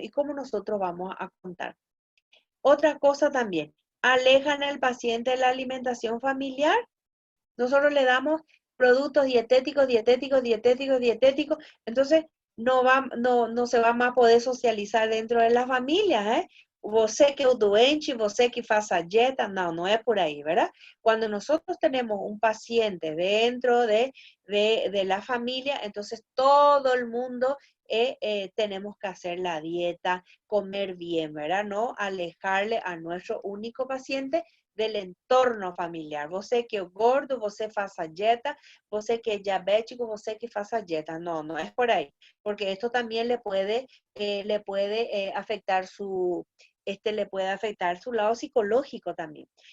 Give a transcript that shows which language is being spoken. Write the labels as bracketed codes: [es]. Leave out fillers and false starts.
[es] ¿Y cómo nosotros vamos a contar? Otra cosa también, alejan al paciente de la alimentación familiar. Nosotros le damos productos dietéticos, dietéticos, dietéticos, dietéticos. Entonces, no se va más a poder socializar dentro de la familia, ¿eh? [pt] Você que é o doente, você que faça dieta, [es] no es por ahí, ¿verdad? Cuando nosotros tenemos un paciente dentro de la familia, entonces todo el mundo tenemos que hacer la dieta, comer bien, ¿verdad? No alejarle a nuestro único paciente del entorno familiar. [pt] Você que é gordo, você faça dieta, você que é diabético, você que faça dieta. [es] No es por ahí, porque esto también le puede afectar le puede afectar su lado psicológico también.